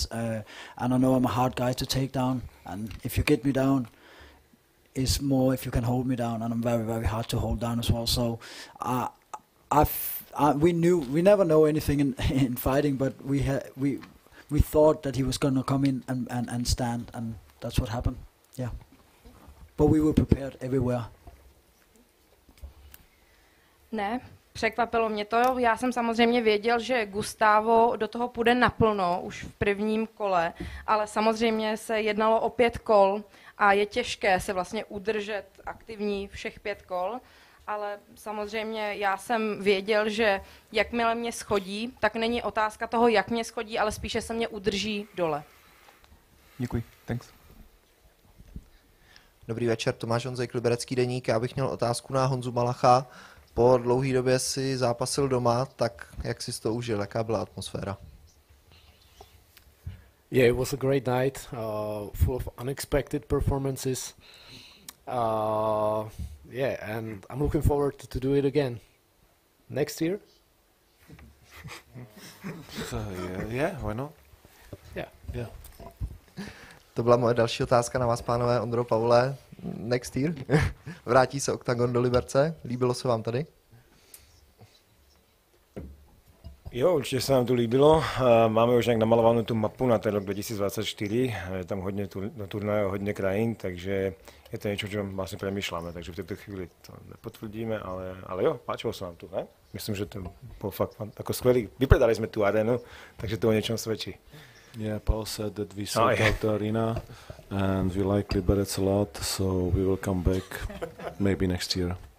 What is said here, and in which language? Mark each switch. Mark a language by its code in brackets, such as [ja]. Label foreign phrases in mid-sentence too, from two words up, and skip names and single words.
[en] And I know I'm a hard guy to take down. And if you get me down, it's more if you can hold me down. And I'm very, very hard to hold down as well. So, we never know anything in fighting, but we thought that he was going to come in and stand, and that's what happened. Yeah. But we were prepared everywhere. [cs] Ne, překvapilo mě to. Já jsem samozřejmě věděl, že Gustavo do toho půjde naplno už v prvním kole, ale samozřejmě se jednalo o 5 kol a je těžké se vlastně udržet aktivní všech 5 kol. Ale samozřejmě já jsem věděl, že jakmile mě schodí, tak není otázka toho, jak mě schodí, ale spíše se mě udrží dole. Děkuji, thanks. Dobrý večer, Tomáš Honzejk, Liberecký deník. Já bych měl otázku na Honzu Malacha. Po dlouhé době si zápasil doma, tak jak jsi to užil, jaká byla atmosféra? [en] Yeah, it was a great night, full of unexpected performances. Yeah, and I'm looking forward to do it again next year. Yeah, why not? Yeah. [cs] To byla moje další otázka na vás, pánové. Ondro, Pavle, [en] next year. [cs] Vrátí se Oktagon do Liberce? Líbilo se vám tady? Jo, určitě se nám to líbilo. Máme už nějak namalovanou tu mapu na ten rok 2024. Je tam hodně turnajů, hodně krajín, takže je to něco, o čem vlastně přemýšláme, takže v této chvíli to nepotvrdíme, ale jo, páčilo se nám tu, ne? Myslím, že to bylo fakt jako skvělý. Vypredali jsme tu arénu, takže to o něčem svědčí. [en] Yeah, Paul said that we sold out the arena and we like Liberec a lot, so we will come back maybe next year.